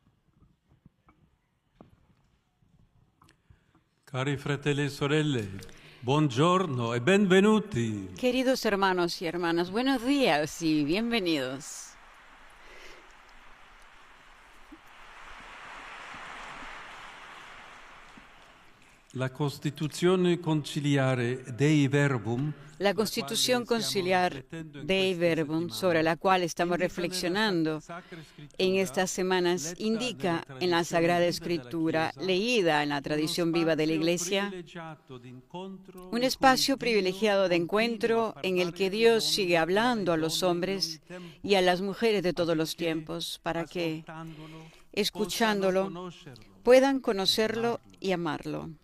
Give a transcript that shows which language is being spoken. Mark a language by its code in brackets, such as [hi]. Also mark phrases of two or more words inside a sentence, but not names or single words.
[it] Cari fratelli e sorelle, Buongiorno e benvenuti. [es] Queridos hermanos y hermanas, buenos días y bienvenidos. [it] La Costituzione conciliare Dei Verbum, [es] La Constitución Conciliar Dei Verbum, sobre la cual estamos reflexionando en estas semanas, indica en la Sagrada Escritura, leída en la tradición viva de la Iglesia, un espacio privilegiado de encuentro en el que Dios sigue hablando a los hombres y a las mujeres de todos los tiempos para que, escuchándolo, puedan conocerlo y amarlo.